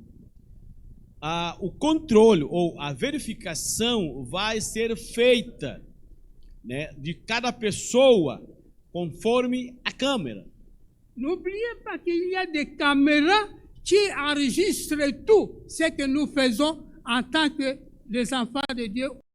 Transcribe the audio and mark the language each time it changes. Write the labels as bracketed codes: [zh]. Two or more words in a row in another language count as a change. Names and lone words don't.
[pt] O controle ou a verificação vai ser feita, né, de cada pessoa conforme a câmera. [fr] N'oubliez pas qu'il y a des caméras qui enregistrent tout ce que nous faisons en tant que les enfants de Dieu